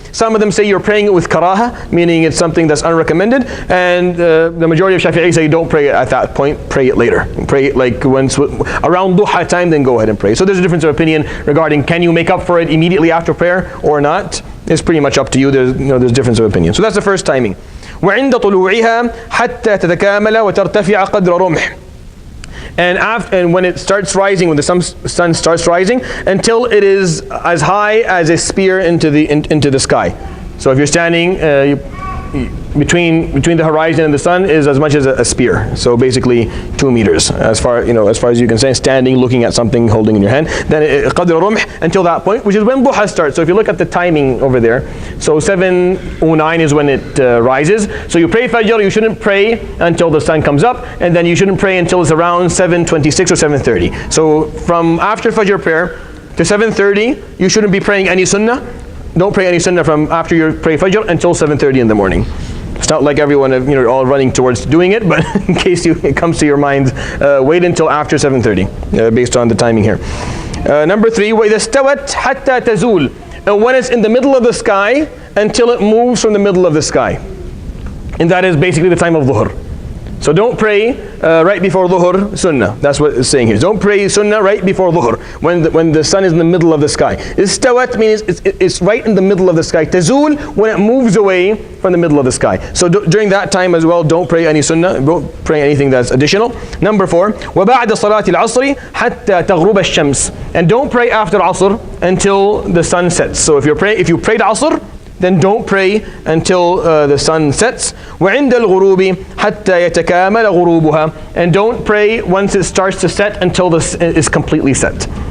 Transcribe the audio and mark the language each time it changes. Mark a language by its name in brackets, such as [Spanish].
[English] Some of them say you're praying it with karaha, meaning it's something that's unrecommended, and the majority of Shafi'i say don't pray it at that point, pray it later. Pray it like around duha time, then go ahead and pray. So there's a difference of opinion regarding can you make up for it immediately after prayer or not. It's pretty much up to you. There's difference of opinion. So that's the first timing. [Arabic] وعند طلوعها حتى تتكامل وترتفع قدر رمح. [English] And when it starts rising, when the sun starts rising, until it is as high as a spear into the sky. So if you're standing, between the horizon and the sun is as much as a spear. So basically 2 meters, as far as you can say, standing, looking at something, holding in your hand. Then qadr rumh until that point, which is when duha starts. So if you look at the timing over there, so 7:09 is when it rises. So you pray Fajr, you shouldn't pray until the sun comes up, and then you shouldn't pray until it's around 7:26 or 7:30. So from after Fajr prayer to 7:30, you shouldn't be praying any sunnah. Don't pray any sunnah from after you pray Fajr until 7:30 in the morning. It's not like everyone, all running towards doing it, but in case it comes to your mind, wait until after 7:30, based on the timing here. [Arabic] Number 3, وَإِذَا اسْتَوَتْ حَتَّى تَزُولْ. [English] And when it's in the middle of the sky until it moves from the middle of the sky. And that is basically the time of dhuhr. So don't pray right before dhuhr sunnah. That's what it's saying here. Don't pray sunnah right before dhuhr, when the sun is in the middle of the sky. Istawat means it's right in the middle of the sky. Tazul, when it moves away from the middle of the sky. So during that time as well, don't pray any sunnah. Don't pray anything that's additional. [Arabic] Number 4, وَبَعْدَ صَلَاةِ الْعَصْرِ حَتَّى تَغْرُبَ الشَّمْسِ. [English] And don't pray after Asr until the sun sets. So if you prayed Asr, then don't pray until the sun sets. [Arabic] وَعِنْدَ الْغُرُوبِ حَتَّى يَتَكَامَلَ غُرُوبُهَا. [English] And don't pray once it starts to set until this is completely set.